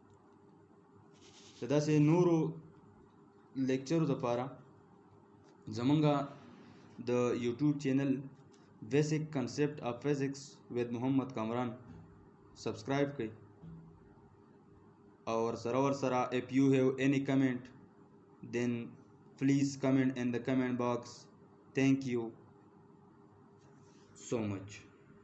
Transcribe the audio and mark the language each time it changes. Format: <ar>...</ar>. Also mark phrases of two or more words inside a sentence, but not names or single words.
<ps>د داسې نورو لیکچرو دپاره زمونږ د یوټیوب چینل بیسک کنسپٹ آف فزکس ود محمد کامران سبسکرائب کړئ او ورسره</ps> <en>if you have any comment then please comment in the comment box. Thank you so much.</en>